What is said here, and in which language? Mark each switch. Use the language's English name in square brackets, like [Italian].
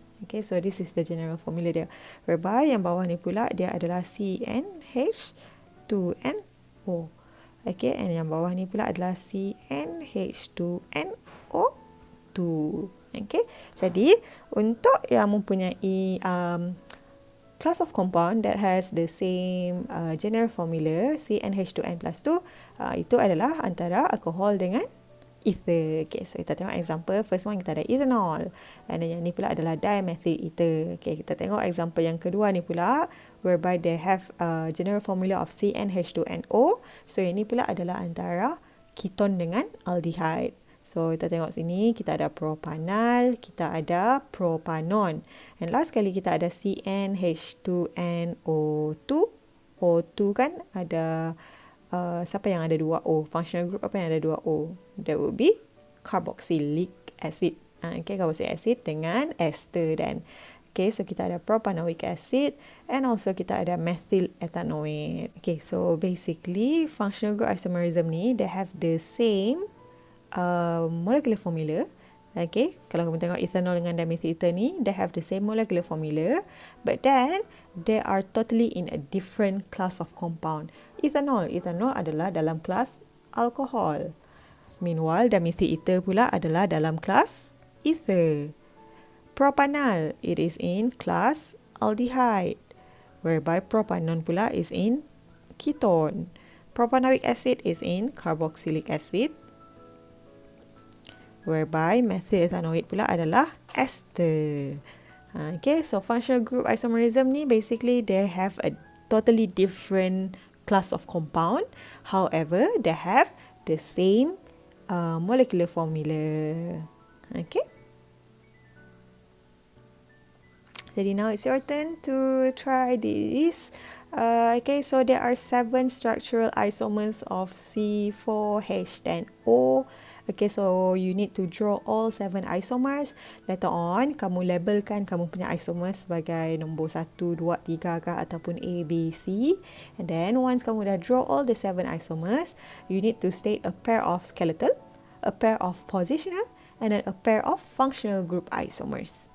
[English] Okay, so this is the general formula dia. [Malay] Whereby yang bawah ni pula, dia adalah CnH2nO. Okay, and yang bawah ni pula adalah CnH2nO2. [English] Okay, [Malay] jadi untuk yang mempunyai [English] class of compound that has the same general formula, CnH2n plus 2, [Malay] itu adalah antara alkohol dengan [English] ether. Okay, so [Malay] kita tengok [English] example. [Malay] First one kita ada ethanol, and yang ni pula adalah dimethyl ether. [English] Okay, [Malay] kita tengok [English] example [Malay] yang kedua ni pula, [English] whereby they have general formula of CnH2nO. [Malay] So yang ni pula adalah antara keton dengan aldehyde. So kita tengok sini, kita ada propanal, kita ada propanon, and last kali kita ada CnH2nO2. O2 kan ada siapa yang ada 2O? Functional group apa yang ada 2O? [English] That would be carboxylic acid. Okay, carboxylic acid [Malay] dengan ester dan. Okay, so kita ada propanoic acid and also kita ada methyl ethanoate. [English] Okay, so basically functional group isomerism ni, they have the same molecular formula. Okay, [Malay] kalau kamu tengok [English] ethanol dengan dimethyl ether ni, they have the same molecular formula, but then they are totally in a different class of compound. [Malay] Ethanol adalah dalam kelas alkohol. Meanwhile, dimethyl ether pula adalah dalam kelas ether. [English] Propanal, it is in class aldehyde, whereby propanon pula is in ketone. Propanoic acid is in carboxylic acid, whereby methyl ethanoate [Malay] pula adalah ester. [English] Okay, so functional group isomerism ni basically they have a totally different class of compound. However, they have the same molecular formula. Okay. Jadi now it's your turn to try this. Okay, so there are 7 structural isomers of C4H10O. Okay, so you need to draw all 7 isomers. Later on, [Malay] kamu labelkan kamu punya isomers sebagai nombor 1, 2, 3 kah ataupun A, B, C. [English] And then once [Malay] kamu dah [English] draw all the 7 isomers, you need to state a pair of skeletal, a pair of positional, and then a pair of functional group isomers.